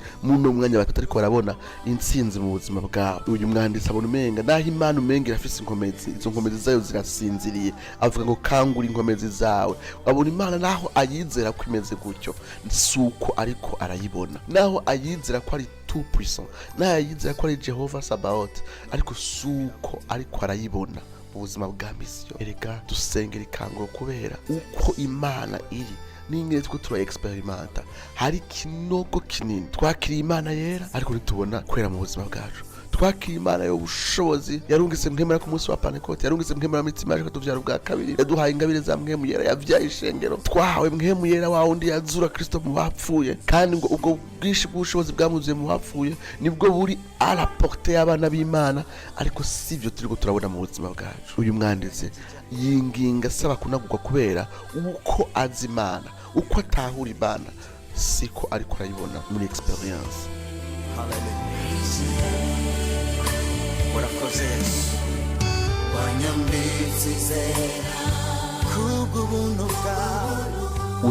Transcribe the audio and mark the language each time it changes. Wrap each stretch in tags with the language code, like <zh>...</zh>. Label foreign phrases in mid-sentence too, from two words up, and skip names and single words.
<rn>Muno mwanya batariko barabona intsinzi mu buzima bwabo. Uyu mwanditsi abona umenga naho Imana umenga irafise inkomezi, izo nkomezi zayo zirasinziriye. Avuga ngo kangura inkomezi zawe. Abona Imana naho ayizera ko imeze gutyo, suko ariko arayibona. Naho ayizera ko ari</rn> <fr>tout puissant,</fr> <rn>naho ayizera ko ari Jehova Sabaoth, ariko suko ariko arayibona mu buzima bwa misiyo. Erega dusengera ikanguro kubera uko Imana iri n'ingene two tura experimenta. Hari kinogo kinini twakiriye Imana yera, ariko ntitubona kwera mu buzima bwacu. Twakiriye Imana y'ubushobozi, yarungitse mwemera ku munsi wa Pentecote, yarungitse mwemera mitima yaje tuvyara ubwa kabiri, yaduhaye ingabire za mwemu yera, yavyaye ishengero. Twahawe mwemu yera wa wundi yazura Kristo mu bapfuye, kandi ngo ubwo bwinshi bw'ubushobozi bwamuzuye mu bapfuye nibwo buri</rn> <fr>à la portée</fr> <rn>y'abana b'Imana, ariko sivyo turiko turabona mu buzima bwacu. Uyu mwanditse yinginga saba kunagurwa kubera uko azi Imana, uko atahura Imana, siko ariko arayibona muri experience. Warakoze wanyambitse kubw'ubuntu bwawe.</rn>